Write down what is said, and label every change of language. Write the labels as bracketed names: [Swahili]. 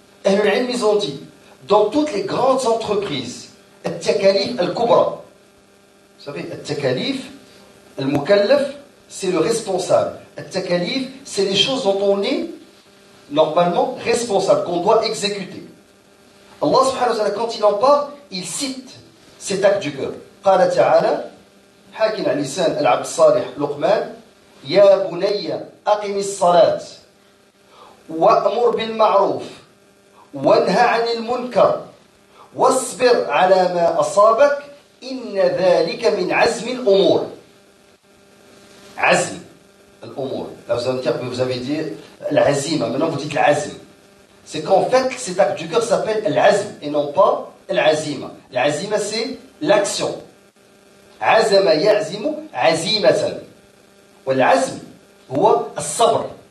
[French] Ahlul ilm, ils ont dit, dans toutes les grandes entreprises, [Arabic] al-takalif al-kubra, [French] vous savez, al-takalif, al-mukallaf, c'est le responsable. Al-takalif, c'est les choses dont on est normalement responsable, qu'on doit exécuter. Allah subhanahu wa ta'ala, quand il en parle, il cite cet acte du cœur. [Arabic] Qala ta'ala, حاكٍ عن لسان العبد الصالح لقمان يا بني أقم الصلاة وأمر بالمعروف وانهى عن المنكر واصبر على ما أصابك إن ذلك من عزم الأمور. عزم الأمور. [French] Là vous allez me dire que vous avez dit l'azima, maintenant vous dites l'azm. C'est qu'en fait cet acte du cœur s'appelle l'azm et non pas l'azima. L'azima c'est l'action. [Arabic] عزم يعزم عزيمة. والعزم هو الصبر.